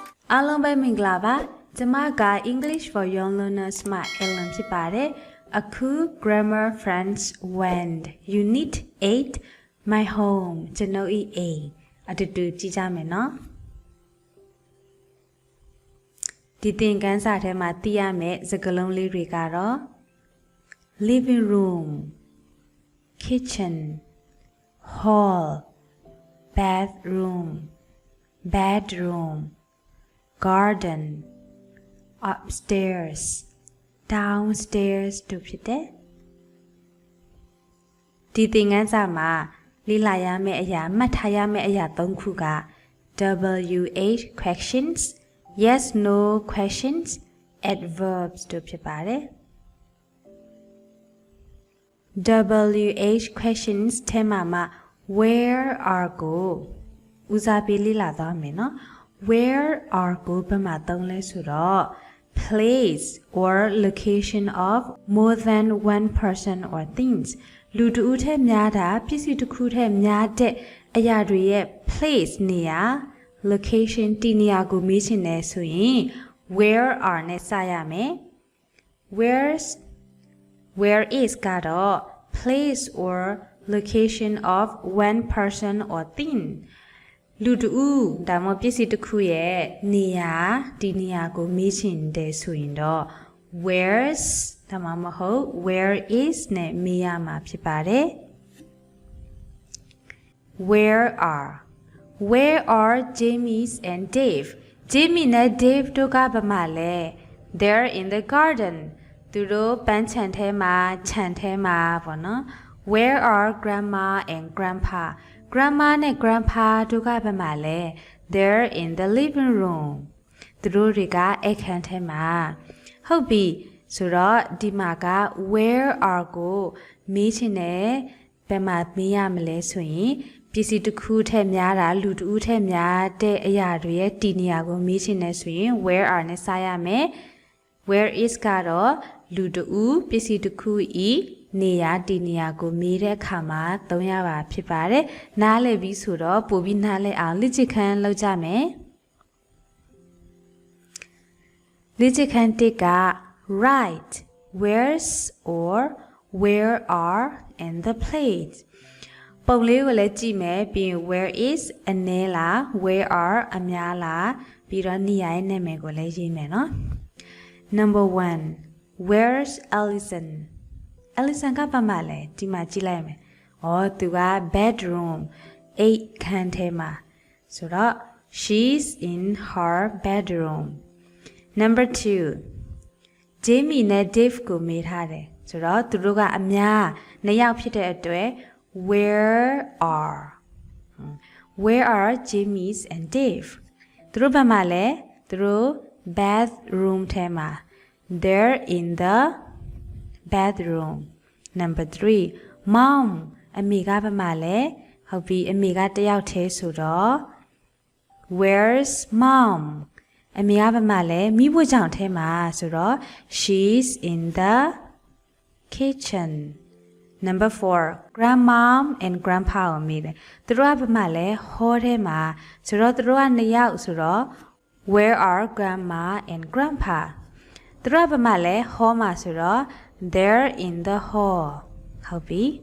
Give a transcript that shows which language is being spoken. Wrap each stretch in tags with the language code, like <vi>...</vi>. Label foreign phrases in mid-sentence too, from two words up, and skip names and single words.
<my>အားလုံးပဲမင်္ဂလာပါကျမက English for Young Learners မှာ Ellen ဖြစ်ပါတယ်အခု Grammar French Wend Unit 8 My Home ကျွန်ုပ်၏အိမ်အတူတူကြည့်ကြမယ်နော် ဒီသင်ခန်းစာထဲမှာသိရမယ့်စကားလုံးလေးတွေကတော့</my> <en>Living Room Kitchen Hall Bathroom Bedroom Garden upstairs downstairs</en> <my>တို့ဖြစ်တယ် ဒီသင်ခန်းစာမှာလေ့လာရမယ့်အရာမှတ်ထားရမယ့်အရာ၃ခုက</my> <en>WH questions yes no questions adverbs</en> <my>တို့ဖြစ်ပါတယ်</my> <en>WH questions</en> <my>ထဲမှာ</my> <en>where are</en> <my>ကိုဦးစားပေးလေ့လာသွားမယ်နော်</my> <en>Where are</en> <my>ကိုဘယ်မှာသုံးလဲဆိုတော့</my> <en>place or location of more than one person or things</en> <my>လူတစ်ဦးထက်များတာပစ္စည်းတစ်ခုထက်များတဲ့အရာတွေရဲ့ place နေရာ location ဒီနေရာကိုမေးချင်တယ်ဆိုရင်</my> <en>where are</en> <my>နဲ့စရမယ်</my> <en>where is</en> <my>ကတော့</my> <en>place or location of one person or thing</en> <my>လူတူဒါမှပစ္စည်းတစ်ခုရဲ့နေရာဒီနေရာကိုမေးချင်တယ်ဆိုရင်တော့ where's ဒါမှမဟုတ်</my> <en>where is</en> <my>နဲ့မေးရမှာဖြစ်ပါတယ်</my> <en>where are</en> <my>James and Dave Jamie နဲ့ Dave တို့ကဘာမှလဲ</my> <en>they're in the garden</en> <my>သူတို့ပန်းခြံထဲမှာခြံထဲမှာပေါ့နော်</my> <en>where are grandma and grandpa</en> <my>Grandma နဲ့ Grandpa တို့က ဘယ်မှာလဲ</my> <en>They're in the living room</en> <my>သူတို့တွေကအိမ်ခန်းထဲမှာဟုတ်ပြီဆိုတော့ဒီမှာက</my> <en>where are</en> <my>ကိုမေးချ င်တယ်ဘယ်မှာမေးရမလဲဆိုရင်ပစ္စည်းတစ်ခုထက်များတာလူတစ်ဦးထက်များတဲ့အရာတွေရဲ့ဒီနေရာကိုမေးချင်တယ်ဆိုရင်</my> <en>where are</en> <my>နဲ့စရမယ်</my> <en>where is</en> <my>ကတော့လူတစ်ဦးပစ္စည်းတစ်ခုဤနေရာဒီနေရာကိုမေးတဲ့အခါမှာသုံးရပါဖြစ်ပါတယ်။နားလည်ပြီးဆိုတော့ပို့ပြီးနားလည်အောင်လေ့ကျင့်ခန်းလုပ်ကြမယ် ။လေ့ကျင့်ခန်း1က</my> <en>write where's or where are in the plate</en> <my>ပုံလေးကိုလည်းကြ ည့်မယ်ပြီးရင်</my> <en>where is</en> <my>အနည်းလား</my> <en>where are</en> <my>အများလားပြီးတော့နေရာရဲ့နာမည်ကိုလည်းရေးမယ်နော်။</my> <en>Number 1 Where's Allison</en> <my>ကဘာမှလဲဒီမှာကြည့်လိုက်မယ်။အော်သူက bedroom အိမ်ခန်းထဲမှာဆိုတော့</my> <en>she's in her bedroom. Number 2</en> <my>Jamie နဲ့ Dave ကိုမေးထားတယ်ဆိုတော့သူတို့ကအများနှစ်ယောက်ဖြစ်တဲ့အတွက်</my> <en>where are Jamie and Dave</en> <my>သူတို့ဘာမှလဲသူတို့ bathroom ထဲမှာ</my> <en>they're in the bathroom. Number 3 Mom</en> <my>အမေကဘာမှလဲဟုတ်ပြီအမေကတယောက်တည်းဆိုတော့</my> <en>Where's Mom</en> <my>အမေကဘာမှလဲမိဖို့ကြောင့်ထဲမှာဆိုတော့</my> <en>She's in the kitchen. Number 4 Grandmom and Grandpa</en> <my>ကိုမေးတယ်သူတို့ကဘာမှလဲ hall ထဲမှာဆိုတော့သူတို့ကနှစ်ယောက်ဆိုတော့</my> <en>Where are Grandma and Grandpa</en> <my>သူတို့ကဘာမှလဲ hall မှာဆိုတော့</my> <en>They're in the hall</en> <my>ဟုတ်ပြီ</my>